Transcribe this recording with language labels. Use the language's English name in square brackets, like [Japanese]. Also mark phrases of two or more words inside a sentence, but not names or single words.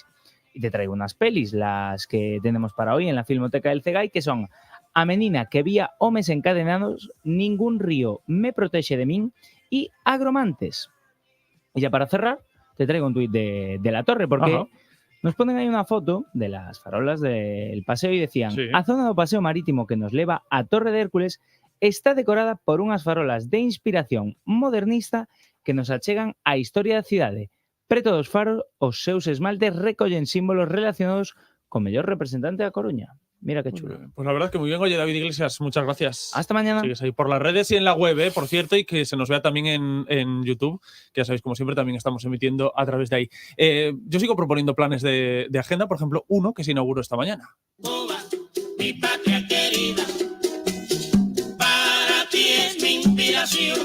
[Spanish] Y te traigo unas pelis, las que tenemos para hoy en la Filmoteca del Cegay, que son A menina que vía homes encadenados, Ningún río me protege de min y Agromantes. Y ya para cerrar, te traigo un tuit de La Torre, porque nos ponen ahí una foto de las farolas del paseo y decían: [Galician] a zona do paseo marítimo que nos leva a Torre de Hércules está decorada por unhas farolas de inspiración modernista que nos achegan a historia da cidade. Preto dos faros, os seus esmaltes recollen símbolos relacionados co mellor representante da Coruña. [Spanish] Mira qué chulo. Pues la verdad que muy bien. Oye, David Iglesias, muchas gracias. Hasta mañana. Sigues ahí por las redes y en la web, por cierto, y que se nos vea también en YouTube, que ya sabéis, como siempre, también estamos emitiendo a través de ahí. Yo sigo proponiendo planes de agenda, por ejemplo, uno que se inauguró esta mañana. Cuba, mi patria querida, para ti es mi inspiración.